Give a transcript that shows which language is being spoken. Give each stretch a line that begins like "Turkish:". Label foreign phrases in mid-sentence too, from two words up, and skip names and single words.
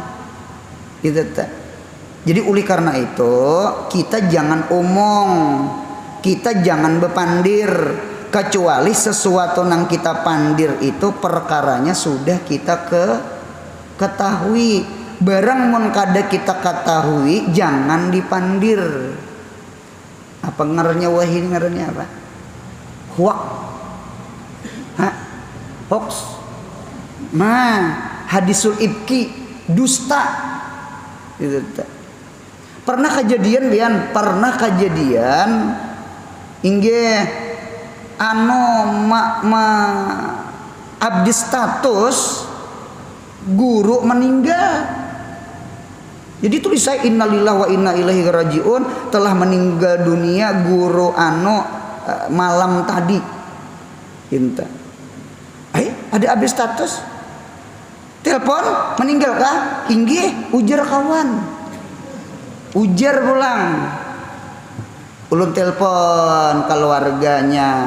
Indonesian: Gitu.
Banjar: Jadi oleh karena itu kita jangan omong, kita jangan bepandir, kecuali sesuatu yang kita pandir itu perkaranya sudah kita ketahui. Barang mun kada kita ketahui jangan dipandir. Apa ngaranya wahid, ngaranya apa? Huak. Hoax.
Indonesian: Nah,
Arabic: حديث الإفك,
Indonesian: dusta. Gitu.
Banjar: Pernah kejadian inggih anu abdi status guru meninggal.
Indonesian: Jadi tulis saya
Arabic: إنا لله وإنا إليه راجعون,
Indonesian: telah meninggal dunia guru anu malam tadi.
Banjar: Inta. Ada abdi status. Telepon, meninggal kah? Inggih, ujar kawan. Ujar pulang. Ulun telepon keluarganya.